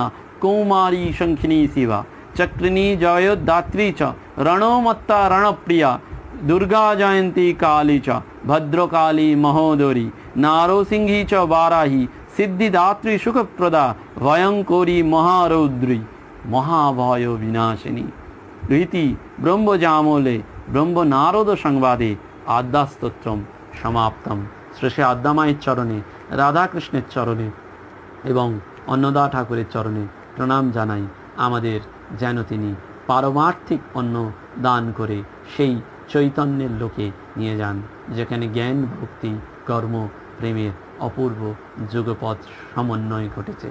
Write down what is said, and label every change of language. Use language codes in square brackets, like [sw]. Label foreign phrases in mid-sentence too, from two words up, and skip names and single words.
[sa] कौमारी शंखिनी शिवा चक्रिणी जयोदात्री च रणोमत्ता रणप्रिया दुर्गा जयंती काली च भद्रकाली महोदरी नारोसिंही च वाराही सिद्धिदात्री सुखप्रदा भयंकरी महारौद्री महाभय विनाशिनी रीति ब्रह्मजामोले ब्रह्म नारद संवादे आद्यास्तोत्रम समाप्तम। [bn] শ্রী শ্রী আদ্যা মায়ের চরণে রাধাকৃষ্ণের চরণে এবং অন্নদা ঠাকুরের চরণে প্রণাম জানাই। আমাদের যেন তিনি পারমার্থিক অন্ন দান করে সেই চৈতন্যের লোকে নিয়ে যান, যেখানে জ্ঞান, ভক্তি, কর্ম, প্রেমের অপূর্ব যুগপৎ সমন্বয় ঘটেছে।